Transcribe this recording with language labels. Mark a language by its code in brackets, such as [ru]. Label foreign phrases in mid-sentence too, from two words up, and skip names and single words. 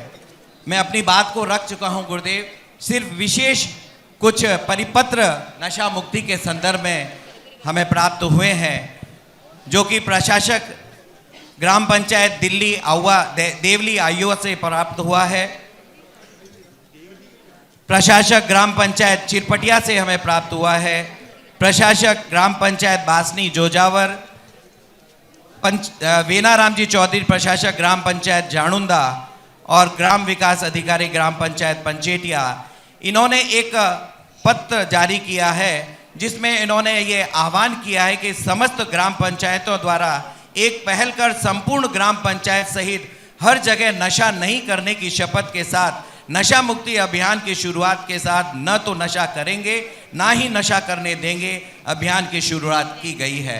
[hi] मैं अपनी बात को रख चुका हूं गुरुदेव, सिर्फ विशेष कुछ परिपत्र नशा मुक्ति के संदर्भ में हमें प्राप्त हुए हैं, जो कि प्रशासक ग्राम पंचायत दिल्ली आउवा देवली आयुवा से प्राप्त हुआ है। प्रशासक ग्राम पंचायत चिरपटिया से हमें प्राप्त हुआ है। प्रशासक ग्राम पंचायत बासनी जोजावर, वेनाराम जी चौधरी प्रशासक ग्राम पंचायत जानुंदा और ग्राम विकास अधिकारी ग्राम पंचायत पंचेटिया, इन्होंने एक पत्र जारी किया है जिसमें इन्होंने ये आह्वान किया है कि समस्त ग्राम पंचायतों द्वारा एक पहल कर संपूर्ण ग्राम पंचायत सहित हर जगह नशा नहीं करने की शपथ के साथ नशा मुक्ति अभियान की शुरुआत के साथ न तो नशा करेंगे ना ही नशा करने देंगे अभियान की शुरुआत की गई है।